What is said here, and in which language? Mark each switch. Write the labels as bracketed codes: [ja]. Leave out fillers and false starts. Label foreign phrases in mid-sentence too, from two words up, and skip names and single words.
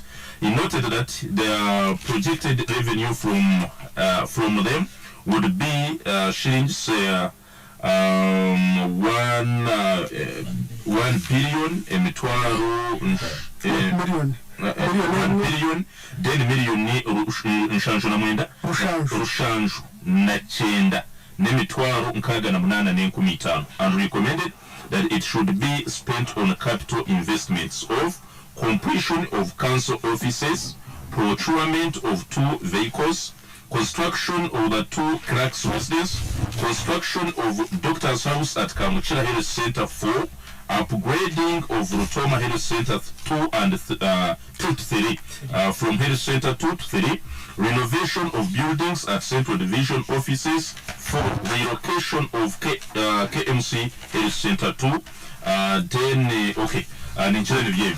[en] He noted that the projected revenue from them would be shillings 1 billion then million [nyn] nshanju na mwenda rushanju na chenda nemitwaro nkaga na munana n'enkumi itaano, [en] and recommended that it should be spent on capital investments of completion of council offices, procurement of 2 vehicles, construction of the 2 cracks residence, construction of doctor's house at Kamuchira Health Center 4, upgrading of Rutoma Health Center 2 and 2 to 3, from Health Center 2 to 3, renovation of buildings at Central Division offices, for relocation of KMC Health Center 2, then okay, and in general